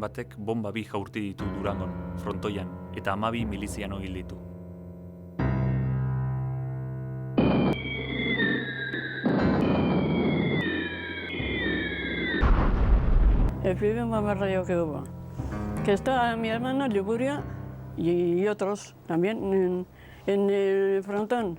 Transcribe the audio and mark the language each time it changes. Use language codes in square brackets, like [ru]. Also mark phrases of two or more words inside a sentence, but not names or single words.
[eu] batek bomba 2 jaurti ditu Durangon, frontoian, eta 12 miliziano hil ditu. [es] El primer bombardeo que hubo, que estaba mi hermano Liguria y otros también en el frontón.